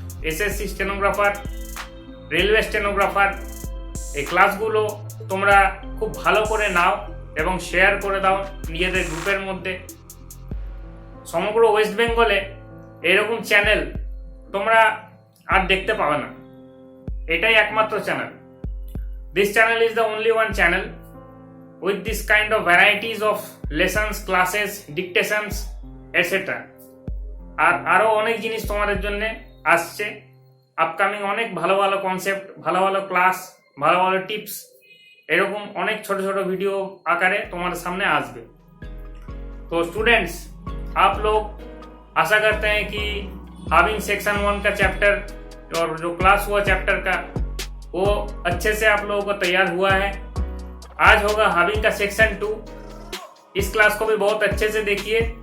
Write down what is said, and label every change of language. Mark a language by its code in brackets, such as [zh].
[bn] SSC stenographer, railway stenographer, এই ক্লাসগুলো তোমরা খুব ভালো করে নাও এবং শেয়ার করে দাও নিজেদের গ্রুপের মধ্যে। সমগ্র ওয়েস্ট বেঙ্গলে এরকম চ্যানেল তোমরা আর দেখতে পাবে না, এটাই একমাত্র channel. [en] This channel is the only one channel with this kind of varieties of lessons, classes, dictations, etc. [bn] আর আরও অনেক জিনিস তোমাদের জন্য আসছে। আপকামিং অনেক ভালো ভালো কনসেপ্ট, ভালো ভালো ক্লাস, ভালো ভালো টিপস, এরকম অনেক ছোট ছোট वीडियो आकारे तुम्हारे सामने आसबे। [hi] तो स्टूडेंट्स, आप लोग आशा करते हैं कि हाविंग सेक्शन 1 का चैप्टर और जो क्लास हुआ चैप्टर का वो अच्छे से आप लोगों को तैयार हुआ है। आज होगा हाविंग का सेक्शन 2। इस क्लास को भी बहुत अच्छे से देखिए।